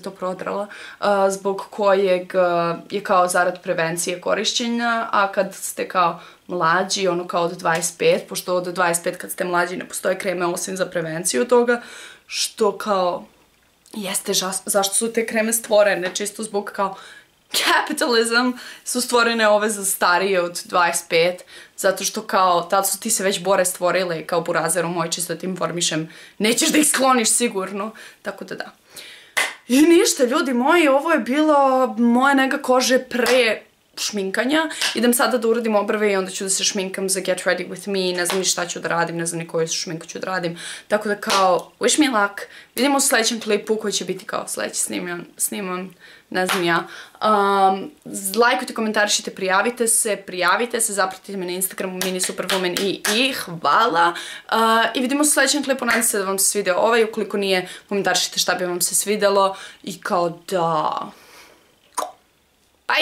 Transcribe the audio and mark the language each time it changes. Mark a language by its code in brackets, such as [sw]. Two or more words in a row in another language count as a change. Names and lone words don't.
[sr] to prodrala, zbog kojeg je kao zarad prevencije korišćenja, a kad ste kao mlađi, ono kao od 25, pošto od 25 kad ste mlađi ne postoje kreme osim za prevenciju toga, što kao jeste zašto su te kreme stvorene, čisto zbog kao capitalism su stvorene ove za starije od 25, zato što kao tad su ti se već bore stvorile kao burazeru moj, čisto da ti informišem, nećeš da ih skloniš sigurno, tako da da. I ništa ljudi moji, ovo je bilo moja nega kože pre šminkanja. Idem sada da uradim obrve i onda ću da se šminkam za [en] Get Ready With Me, [sr] ne znam ni šta ću da radim, ne znam ni koju šminku ću da radim, tako da kao [en] wish me luck, [sr] vidimo u sledećem klipu koji će biti kao sledeći sniman, ne znam ja. Lajkujte, komentarišite, prijavite se, zapratite me na Instagramu MiniSuperwoman i hvala. I vidimo se u sledećem klipu, nadam se da vam se svidio ovaj, ukoliko nije, komentarišite šta bi vam se svidelo i kao da...